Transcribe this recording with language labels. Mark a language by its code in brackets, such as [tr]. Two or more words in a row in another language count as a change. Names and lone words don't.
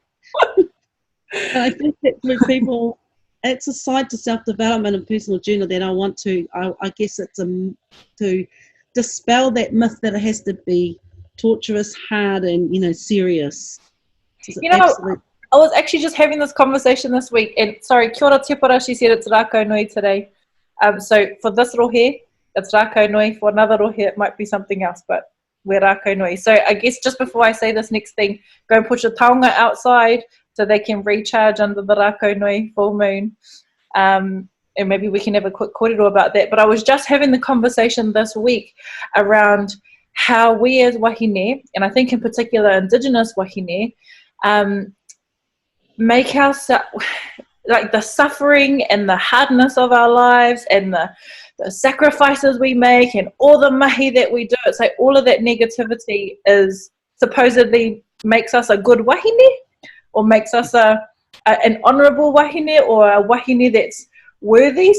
[en] I think that for people, it's a side to self-development and personal journey that I want to, I guess it's to dispel that myth that it has to be torturous, hard, and serious. I was actually just having this conversation this week, and sorry, [mi] kia ora te para, [en] she said it's rākau nui today. So for this rohe, it's rākau nui. For another rohe, it might be something else, but we're rākau nui. So I guess just before I say this next thing, go and put your taonga outside so they can recharge under the rākau nui full moon. And maybe we can have a quick kōrero about that. But I was just having the conversation this week around how we as wahine, and I think in particular Indigenous wahine, make ourselves, like the suffering and the hardness of our lives and the sacrifices we make and all the mahi that we do, it's like all of that negativity is supposedly makes us a good wahine, or makes us an honourable wahine, or a wahine that's worthy.